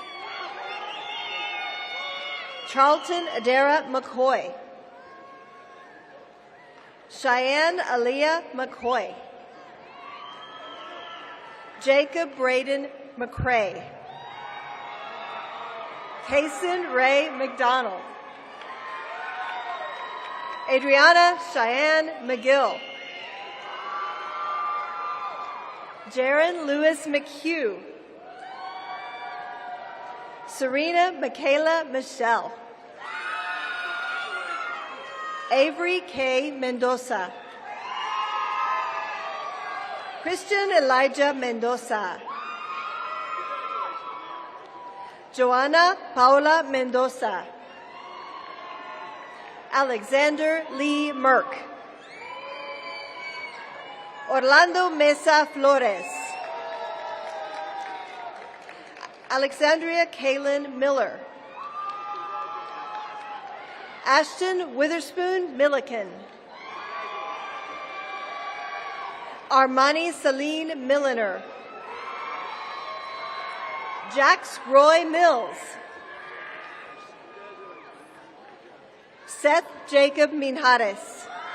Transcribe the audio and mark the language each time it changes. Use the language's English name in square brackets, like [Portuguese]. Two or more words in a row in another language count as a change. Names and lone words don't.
[English] Charlton Adara McCoy. Cheyenne Aaliyah McCoy. Jacob Braden McCrae. Kason Ray McDonald. Adriana Cheyenne McGill. Jaron Lewis McHugh. Serena Michaela Michelle. Avery K. Mendoza. Christian Elijah Mendoza. Joanna Paula Mendoza. Alexander Lee Merck. Orlando Mesa Flores. Alexandria Kaylin Miller. Ashton Witherspoon Milliken. Armani Celine Milliner. Jax Roy Mills. Seth Jacob Minjares.